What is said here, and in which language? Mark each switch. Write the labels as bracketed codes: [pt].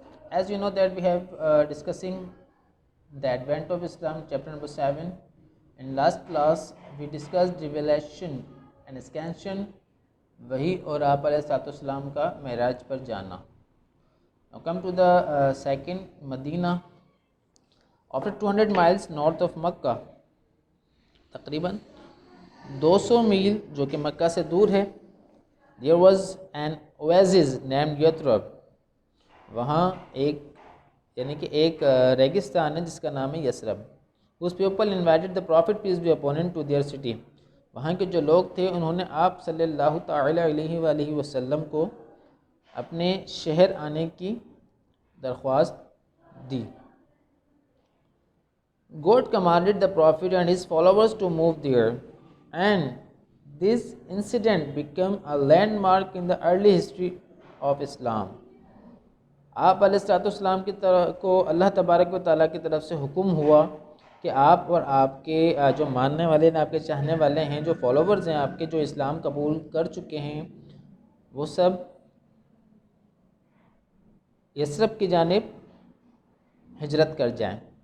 [en] As you know that we have discussing the advent of Islam chapter number 7. In last class we discussed revelation and expansion [hi] वही और आप अलैहिस्सलाम का मेराज पर जाना. [en] Now come to the second Medina. After 200 miles north of Makkah, [hi] तकरीबन 200 मील जो कि मक्का से दूर है, [en] there was an oasis named Yathrib. [hi] वहाँ एक यानी कि एक रेगिस्तान है जिसका नाम है Yathrib. [en] Whose people invited the Prophet peace be upon him to their city. [hi] वहाँ के जो लोग थे उन्होंने आप सल्लल्लाहु तआला अलैहि वसल्लम को अपने शहर आने की दरख्वास्त दी. [en] God commanded the Prophet and his followers to move there, and this incident became a landmark in the early history of Islam. [hi] आप अलैहिस्सलाम की तरफ को अल्लाह तबारक व तआला की तरफ से हुक्म हुआ कि आप और आपके जो मानने वाले हैं, आपके चाहने वाले हैं, जो फॉलोवर्स हैं आपके, जो इस्लाम कबूल कर चुके हैं, वो सब यसरब की जानिब हिजरत कर जाएं.